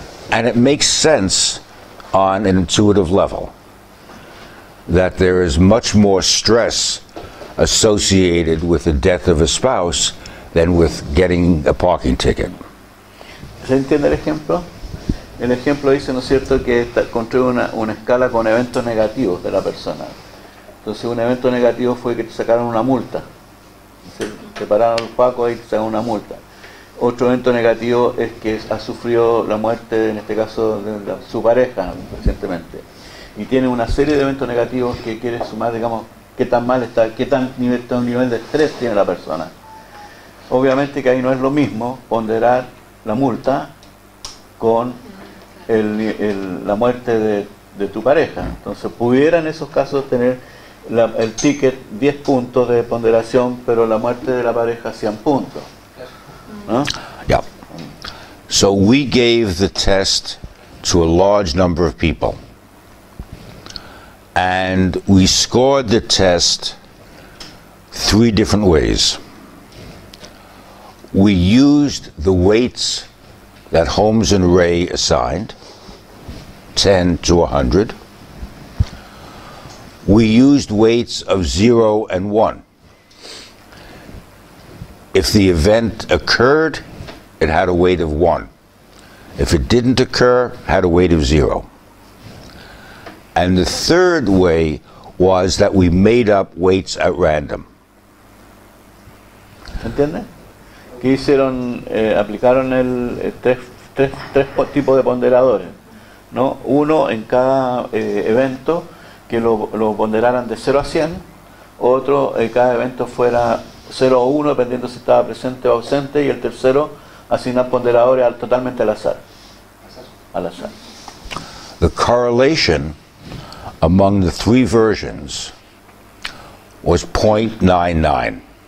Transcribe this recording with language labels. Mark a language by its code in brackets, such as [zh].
[en] And it makes sense on an intuitive level that there is much more stress associated with the death of a spouse than with getting a parking ticket. [es] ¿Se entiende el ejemplo? El ejemplo dice, ¿no es cierto?, que construye una escala con eventos negativos de la persona. Entonces un evento negativo fue que te sacaron una multa. Te pararon los pacos y te sacaron una multa. Otro evento negativo es que ha sufrido la muerte, en este caso, de su pareja recientemente. Y tiene una serie de eventos negativos que quiere sumar, digamos, qué tan mal está, qué tan nivel de estrés tiene la persona. Obviamente que ahí no es lo mismo ponderar la multa con la muerte de tu pareja. Entonces pudiera en esos casos tener el ticket 10 puntos de ponderación, pero la muerte de la pareja 100 puntos. ¿No? [en] Yeah. So we gave the test to a large number of people. And we scored the test 3 different ways. We used the weights that Holmes and Ray assigned, 10 to 100. We used weights of 0 and 1. If the event occurred, it had a weight of 1. If it didn't occur, it had a weight of 0. And the third way was that we made up weights at random. [es] ¿Entiendes? Que hicieron, aplicaron tres tipos de ponderadores, ¿no? Uno en cada evento que lo ponderaran de 0 a 100, otro en cada evento fuera 0 o 1, dependiendo si estaba presente o ausente, y el tercero asignar ponderadores totalmente al azar. Al azar. [en] The correlation among the 3 versions was 0.99.